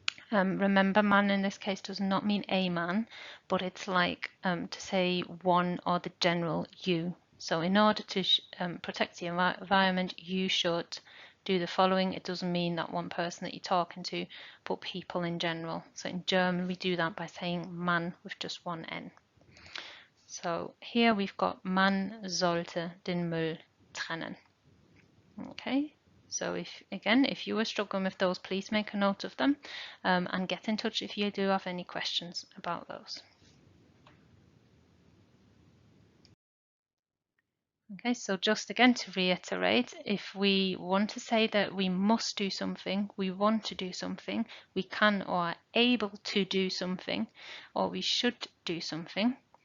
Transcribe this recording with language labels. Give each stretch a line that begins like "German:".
English: Remember, man in this case does not mean a man, but it's like to say one or the general you. So in order to protect the environment, you should do the following. It doesn't mean that one person that you're talking to, but people in general. So in German, we do that by saying man with just one N. So here we've got
German: man sollte den Müll trennen.
English: Okay. So if you were struggling with those, please make a note of them and get in touch if you do have any questions about those. Okay, so just again to reiterate, if we want to say that we must do something, we want to do something, we can or are able to do something, or we should do something,